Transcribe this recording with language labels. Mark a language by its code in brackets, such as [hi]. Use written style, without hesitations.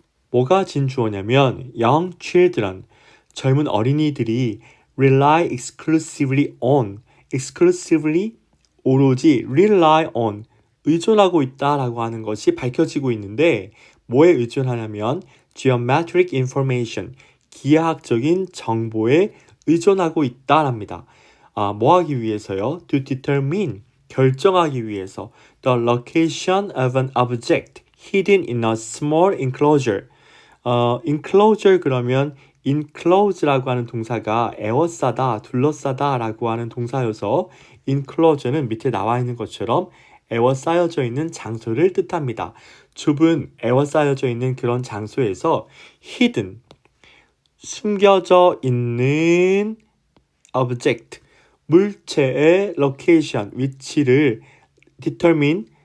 [ko] 뭐가 진주어냐면 [en] young children, [ko] 젊은 어린이들이 [en] rely exclusively on, exclusively [ko] 오로지 [en] rely on, [ko] 의존하고 있다라고 하는 것이 밝혀지고 있는데 뭐에 의존하냐면 [en] geometric information, [ko] 기하학적인 정보에 의존하고 있다랍니다. 뭐 하기 위해서요? [en] To determine, [ko] 결정하기 위해서 [en] the location of an object hidden in a small enclosure. [ko] enclosure 그러면 enclose라고 하는 동사가 에워싸다, 둘러싸다 라고 하는 동사여서 enclosure는 밑에 나와 있는 것처럼 에워싸여져 있는 장소를 뜻합니다. 좁은 에워싸여져 있는 그런 장소에서 hidden, 숨겨져 있는 object, 물체의 location, 위치를 determine,